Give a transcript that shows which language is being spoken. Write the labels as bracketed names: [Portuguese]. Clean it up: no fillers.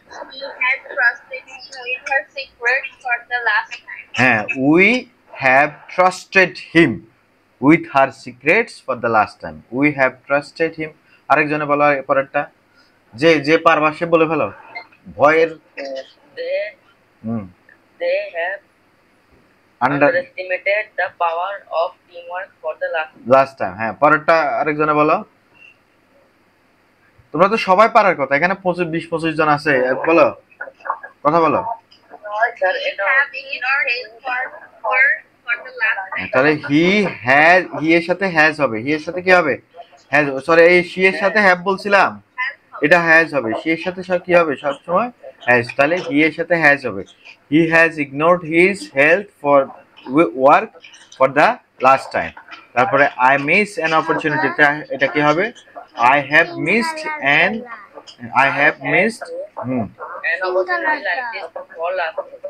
[English] We had trusted him with her secrets for the last time. হ্যাঁ, we have trusted him with her secrets for the last time. We have trusted him. [Bangla] আরেকজনে বলো পরেরটা, যে যে পারবা সে বলে ফেলো, ভয়ের। হুম, [English] They have underestimated the power of teamwork for the last time. Last time. [Bangla] হ্যাঁ, পরেরটা আরেকজনে বলো। তোমরা তো সবাই পারার কথা, এখানে 20-25 জন আছে, বলো, কথা বলো। [English] Sir, it have ignored his for the last time. [Bangla] তাহলে হি এর সাথে হ্যাজ হবে, হি এর সাথে কি হবে? হ্যাজ, সরি, এই শি এর সাথে হ্যাভ বলছিলাম, এটা হ্যাজ হবে। শি এর সাথে সব কি হবে সব সময়? হ্যাজ। তাহলে হি এর সাথে হ্যাজ হবে। [English] He has ignored his help for work for the last time. [Bangla] তারপরে [English] I miss an opportunity, [Bangla] এটা কি হবে? [English] I have missed an, I have missed. Hmm, An opportunity like this for last time.